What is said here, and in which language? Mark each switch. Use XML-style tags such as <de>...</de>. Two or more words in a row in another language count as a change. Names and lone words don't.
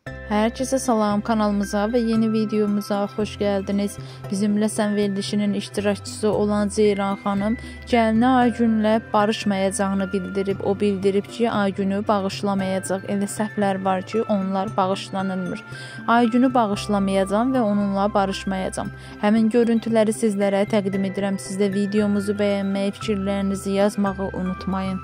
<tr>Herkese salam, kanalımıza ve yeni videomuza hoş geldiniz.</tr> <az>Bizimle Sən verilişinin iştirakçısı olan Ceyran xanım gəlinə Aygünlə barışmayacağını bildirib. O bildirib ki, Aygünü bağışlamayacaq. Elə səhvlər var ki, onlar bağışlanılmır. Aygünü bağışlamayacağam və onunla barışmayacağam. Həmin görüntüləri sizlərə təqdim edirəm. Siz də videomuzu bəyənməyi, fikirlərinizi yazmağı unutmayın.</az>